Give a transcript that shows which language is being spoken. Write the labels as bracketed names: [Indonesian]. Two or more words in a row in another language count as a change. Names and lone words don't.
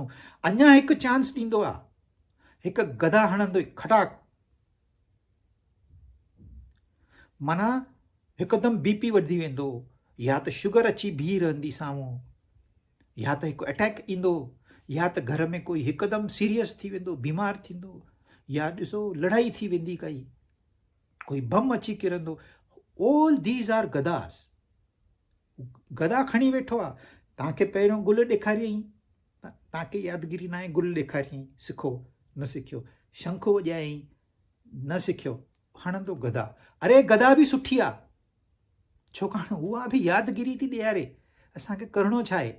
[Sindhi] अञा हिकु चांस ॾींदो आहे, हिकु गदा हणंदो खटाक, माना हिकदमि BP वधी वेंदो, या त शुगर अची बीह रहंदी साम्हूं, या त हिकु अटैक ईंदो, या त घर में कोई हिकदमि सीरियस थी वेंदो, बीमार थींदो, या ॾिसो लड़ाई थी वेंदी, काई कोई बम अची किरंदो। [English] All these are gadas. [Sindhi] गदा खणी वेठो आहे, तव्हांखे पहिरियों गुल ॾेखारियईं, तव्हांखे यादगिरी न आहे, गुल ॾेखारियईं, सिखो, न सिखियो, शंख वॼायईं, न सिखियो, हणंदो गदा। अरे गदा बि सुठी आहे, छाकाणि उहा बि यादगिरी थी ॾियारे, असांखे करिणो छा आहे।